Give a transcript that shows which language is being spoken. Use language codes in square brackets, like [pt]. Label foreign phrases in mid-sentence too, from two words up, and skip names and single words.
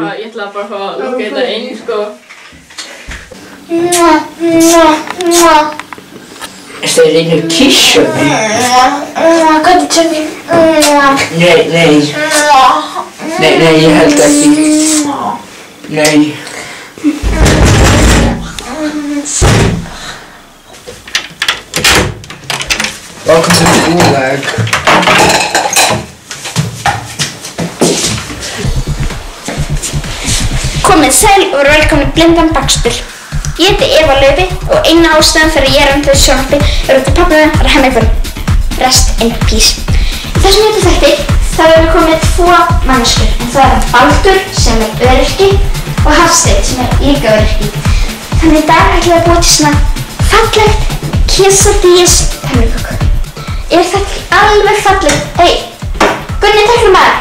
[is] Ég ætla bara að fá að loka þetta inn, sko. Ertu að reyna að kyssa mig? Hvað er þetta? Nei, ég held ekki. Nei. [en] Welcome to the Gulag. [is] Komið sæl og verið velkomin í Blindan bakstur. Ég heiti Eva Laufi og eina ástæðan fyrir ég er um þessu sjónvarpi er út af pabbi minn að hemma ykkur. [en] Rest in peace. [is] Í þessum þætti þá erum við komið 2 manneskjur, en það er Baldur sem er öryrki og Hafsteinn sem er líka öryrki. Þannig í dag ætlum við að búa til svona fallegt quesadillas pönnuköku. Er þetta alveg fallegt? Hey, Gunni, takk maður.